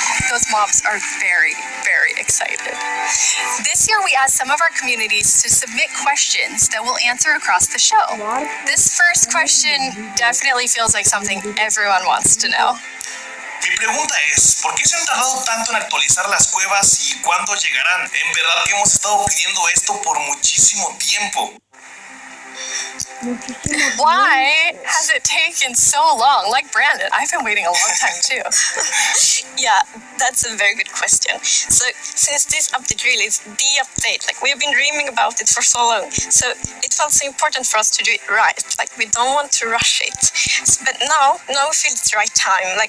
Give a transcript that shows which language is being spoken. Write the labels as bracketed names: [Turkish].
[English] Those mobs are very, very excited. This year we asked some of our communities to submit questions that we'll answer across the show. This first question definitely feels like something everyone wants to know. [Spanish] Mi pregunta es, ¿por qué se han tardado tanto en actualizar las cuevas y cuándo llegarán? En verdad que hemos estado pidiendo esto por muchísimo tiempo. [English] Why has it taken so long? Like Brandon, I've been waiting a long time too. Yeah, that's a very good question. So, since this update really is the update, we've been dreaming about it for so long, so it felt so important for us to do it right. We don't want to rush it. But now we feel it's the right time.